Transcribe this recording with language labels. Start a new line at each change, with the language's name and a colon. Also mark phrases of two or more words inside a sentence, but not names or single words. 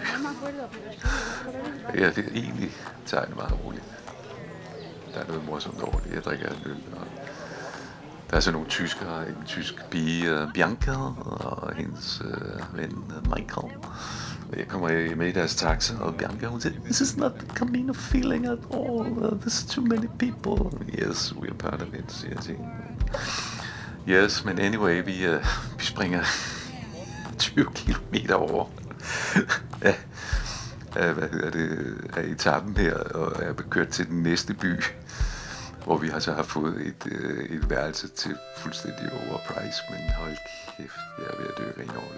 Danish: Ja, det er egentlig tager det meget roligt. Der er noget morsomt over det. Jeg drikker en øl, og der er så nogle tyskere, en tysk pige, Bianca, og hendes ven, Michael. Og jeg kommer med i deres taxa, og Bianca, hun siger,
English: "This is not the Camino feeling at all. There's too many people." "Yes, we are part of it,"
Danish: siger jeg til hende. Yes, men anyway, vi springer 20 kilometer over. Af etappen her, og er kørt til den næste by, hvor vi har så har fået et værelse til fuldstændig overprice, men hold kæft, jeg er ved at dø rent over det.